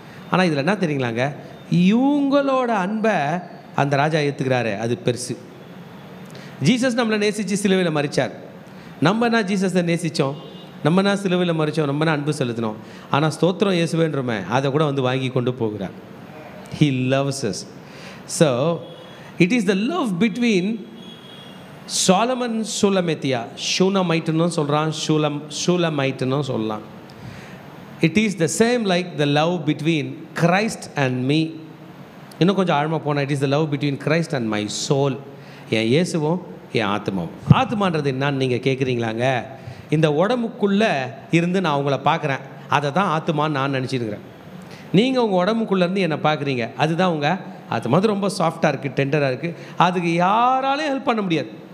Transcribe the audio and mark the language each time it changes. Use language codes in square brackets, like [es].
[ta] ஆனால் இதில் என்ன தெரியுங்களாங்க, இவங்களோட அன்பை அந்த ராஜா ஏற்றுக்கிறாரு, அது பெருசு. ஜீசஸ் நம்மளை நேசித்து சிலுவையில் மரித்தார். நம்ம என்ன ஜீசஸை நேசித்தோம், நம்ம என்ன சிலுவையில் மரித்தோம், நம்ம என்ன அன்பு செலுத்தினோம். ஆனால் ஸ்தோத்திரம் இயேசுவேன்றமே அதை கூட வாங்கி கொண்டு போகிறார். [en] He loves us. So it is the love between Solomon Shulamethia, Shunammite-னு சொல்கிறான், Shulamite-னு சொல்லலாம். It is the same like the love between Christ and me. [ta] இன்னும் கொஞ்சம் ஆழமாக போனால், [en] it is the love between Christ and my soul. [ta] என் இயேசுவும் என் ஆத்மாவும். ஆத்மான்றது என்னன்னு நீங்கள் கேட்குறீங்களாங்க? இந்த உடம்புக்குள்ளே இருந்து நான் உங்களை பார்க்குறேன், அதை தான் ஆத்மான்னு நான் நினச்சிருக்கிறேன். நீங்கள் உங்கள் உடம்புக்குள்ளேருந்து என்னை பார்க்குறீங்க, அதுதான் உங்கள் ஆத்மா. அது ரொம்ப சாஃப்டாக இருக்குது, டெண்டராக இருக்குது. அதுக்கு யாராலையும் ஹெல்ப் பண்ண முடியாது.